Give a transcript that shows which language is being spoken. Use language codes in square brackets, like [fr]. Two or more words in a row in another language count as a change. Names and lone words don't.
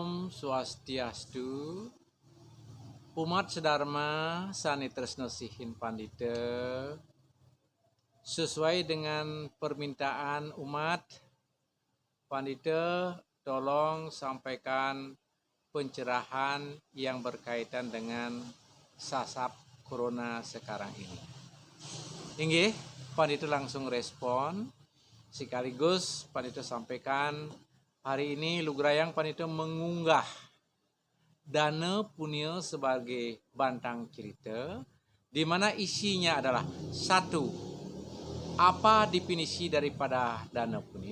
[ban] Swastiastu. Umat sedharma sani tresna sihin pandita, [id] sesuai dengan permintaan umat, pandita tolong sampaikan pencerahan yang berkaitan dengan sasab corona sekarang ini. Inggih, pandita langsung respon, sekaligus pandita sampaikan hari ini Lugrayang pandita mengunggah Dana Punya sebagai bantang cerita, di mana isinya adalah satu, apa definisi daripada Dana Punya?